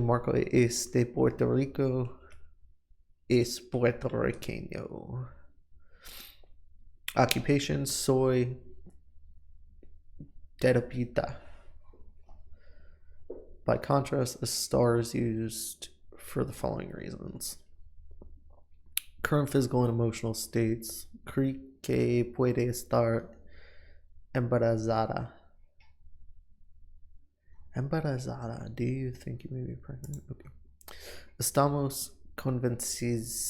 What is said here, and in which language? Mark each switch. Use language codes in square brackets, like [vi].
[es] Marco es de Puerto Rico. Es puertorriqueño. Occupation. Soy terapeuta. [en] By contrast, a star is used for the following reasons. Current physical and emotional states. [es] Cree que puede estar embarazada. Embarazada. [en] Do you think you may be pregnant? Okay. [es] Estamos convencidos.